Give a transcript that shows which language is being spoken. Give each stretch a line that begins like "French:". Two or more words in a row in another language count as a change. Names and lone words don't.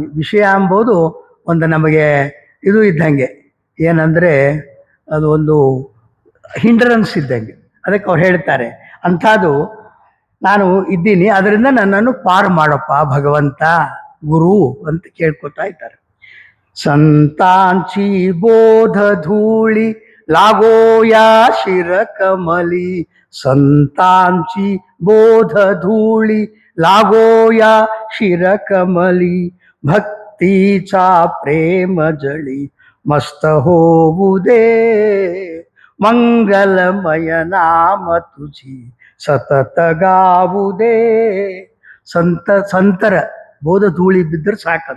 Kannada: ವಿಷಯ ಎಂಬುದು ಒಂದು ನಮಗೆ ಇದು ಇದ್ದಂಗೆ, ಏನಂದರೆ ಅದು ಒಂದು ಹಿಂಡ್ರನ್ಸ್ ಇದ್ದಂಗೆ. ಅದಕ್ಕೆ ಅವ್ರು ಹೇಳ್ತಾರೆ ಅಂಥದ್ದು ನಾನು ಇದ್ದೀನಿ, ಅದರಿಂದ ನನ್ನನ್ನು ಪಾರು ಮಾಡಪ್ಪ ಭಗವಂತ ಗುರು ಅಂತ ಕೇಳ್ಕೊತಾ ಇದ್ದಾರೆ.
Marathi: संतांची बोध धूळी लागोया शिर कमली. संतांची बोध धूळी लागोया शिर कमली. भक्तिचा प्रेम जळी मस्त होवुदे मंगलमय नाम तुझी सतत गावुदे.
Kannada: ಸಂತರ ಬೋಧ ಧೂಳಿ ಬಿದ್ದರೆ ಸಾಕಂತ.